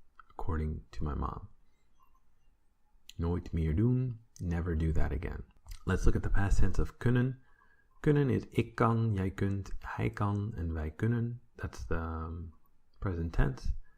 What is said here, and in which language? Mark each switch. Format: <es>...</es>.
<en>According to my mom.</en> <nl>Nooit meer doen,</nl> <en>never do that again. Let's look at the past tense of kunnen.</en> <nl>Kunnen is ik kan, jij kunt, hij kan, en wij kunnen.</nl> <en>That's the present tense.</en>